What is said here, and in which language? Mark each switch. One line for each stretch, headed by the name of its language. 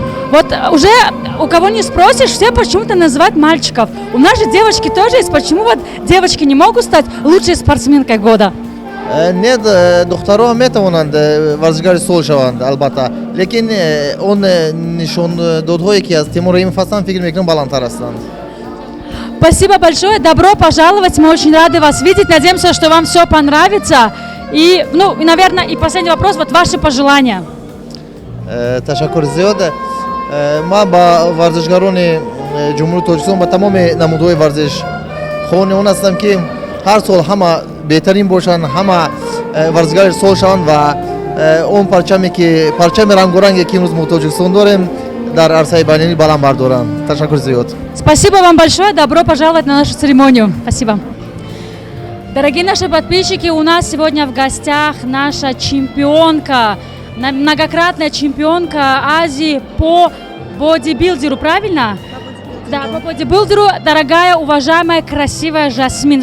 Russian: Вот уже у кого не спросишь, все почему-то называют мальчиков. У нас же девочки тоже есть. Почему вот девочки не могут стать лучшей спортсменкой года?
Persian: نه دخترها میتوانند ورزشکار سال شوند البته، لیکن اون نشون دادهایی که از تیمور رحیمov هستند فکر میکنم بلندتر هستند.
Russian: Спасибо большое, добро пожаловать, мы очень рады вас видеть, надеемся, что вам все понравится. И, наверное, и последний вопрос, вот ваши пожелания.
Persian: تشکر زیاد. ما با ورزشکاران جمهوری تاجیکستان با تمام نمودهای ورزش خواهان اون هستم که هر سال همه بهترین باشند، همه ورزشکار سال شوند و اون پرچم رنگارنگی که امروز ما تاجیکستان داریم در عرصه بین‌المللی بلند بردارند. تشکر زیاد.
Russian: Спасибо вам большое, добро пожаловать на нашу церемонию. Спасибо. Дорогие наши подписчики, у нас сегодня в гостях наша чемпионка, многократная чемпионка Азии по бодибилдеру, правильно? Да, по бодибилдеру, дорогая, уважаемая, красивая Жасмин.